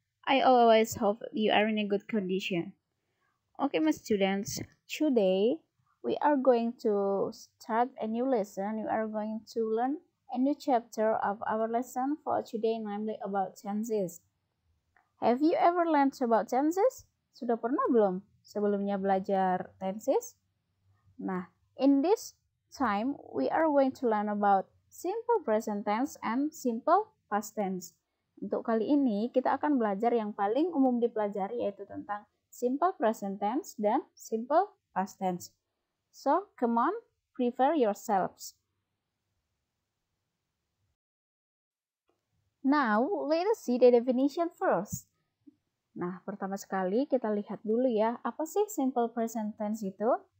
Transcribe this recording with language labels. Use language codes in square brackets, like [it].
[en] I always hope you are in a good condition. Okay, my students. Today we are going to start a new lesson. We are going to learn a new chapter of our lesson for today, namely about tenses. Have you ever learned about tenses? [id] Sudah pernah belum sebelumnya belajar tenses? [en] Nah, in this time we are going to learn about simple present tense and simple past tense. [id] Untuk kali ini kita akan belajar yang paling umum dipelajari yaitu tentang simple present tense dan simple past tense. [en] So, come on, prepare yourselves. Now, let us see the definition first. [id] Nah, pertama sekali kita lihat dulu ya, apa sih simple present tense itu?